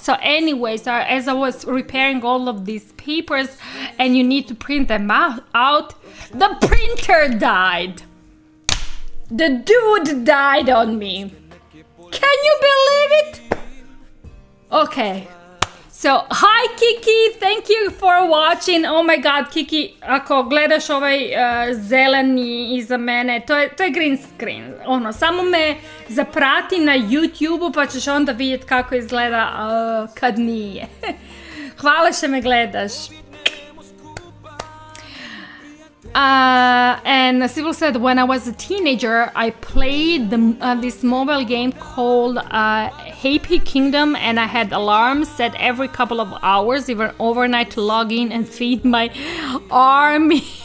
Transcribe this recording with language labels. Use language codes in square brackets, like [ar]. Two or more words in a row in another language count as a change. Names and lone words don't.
[en] So anyways, as I was repairing all of these papers and you need to print them out, the printer died. The dude died on me. Can you believe it? Okay. So, hi Kiki, thank you for watching. Oh my god, Kiki, [hr] ako gledaš ovaj zeleni iza mene, to je [en] green screen. [hr] Ono, samo me zaprati na YouTube-u pa ćeš onda vidjeti kako izgleda kad nije. Hvala što me gledaš. [en] And Sybil said, when I was a teenager, I played this mobile game called Happy Kingdom, and I had alarms set every couple of hours, even overnight, to log in and feed my army.